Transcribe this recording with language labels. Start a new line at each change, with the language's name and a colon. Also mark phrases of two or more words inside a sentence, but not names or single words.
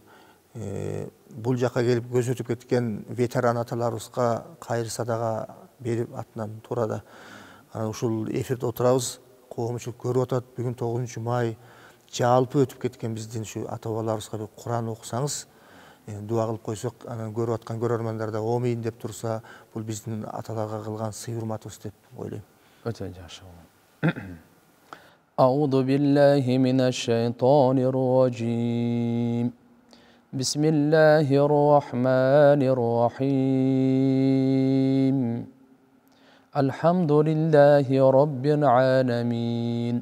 Kyrgyz: Бул жака келип көзөтүп кеткен ветеран аталарыбызга кайыр садага берип атынан туура да ушул эфирде отурабыз. Коомчулук көрүп атат. Бүгүн 9 май жалпы өтүп кеткен биздин ушу ата бабаларыбызга бир Куран окусаңыз, дуа кылып койсок, анан көрүп аткан көрөрмандар да омейин деп турса, бул биздин аталарга кылган сый урматыбыз деп ойлойм. Өтө жакшы.
Arabic: أعوذ بالله من الشيطان الرجيم. بسم الله الرحمن الرحيم. الحمد لله رب العالمين.